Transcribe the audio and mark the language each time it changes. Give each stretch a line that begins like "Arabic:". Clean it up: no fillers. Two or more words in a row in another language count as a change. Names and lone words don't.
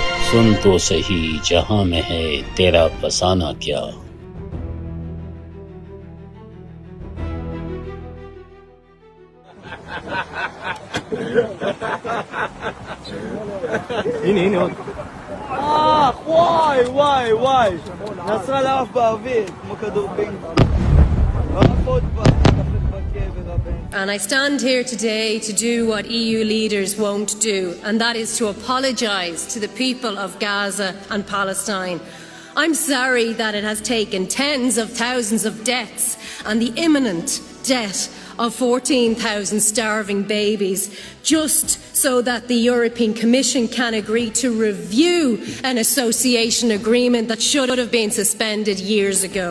Urdu: सुन तो सही जहां में है तेरा फसाना क्या.
Hebrew: וואי, נסראללה עף באוויר, כמו כדור פינג.
English: And I stand here today to do what EU leaders won't do, and that is to apologise to the people of Gaza and Palestine. I'm sorry that it has taken tens of thousands of deaths and the imminent death of 14,000 starving babies just so that the European Commission can agree to review an association agreement that should have been suspended years ago.